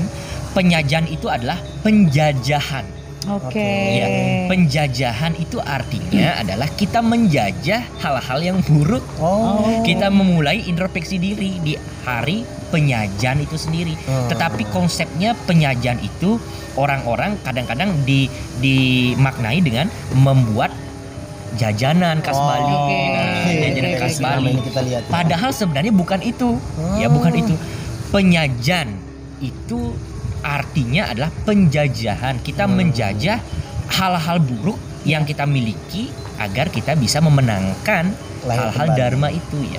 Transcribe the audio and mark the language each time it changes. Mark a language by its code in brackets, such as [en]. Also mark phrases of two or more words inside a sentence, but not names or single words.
[id] Penyajan itu adalah penjajahan. Ya, penjajahan itu artinya adalah kita menjajah hal-hal yang buruk. Kita memulai introspeksi diri di hari penyajan itu sendiri. Tetapi konsepnya penyajan itu orang-orang kadang-kadang dimaknai dengan membuat jajanan khas Bali. Jajanan khas Bali. Padahal sebenarnya bukan itu. Ya, bukan itu. Penyajan itu artinya adalah penjajahan. Kita menjajah hal-hal buruk yang kita miliki agar kita bisa memenangkan hal-hal dharma itu ya.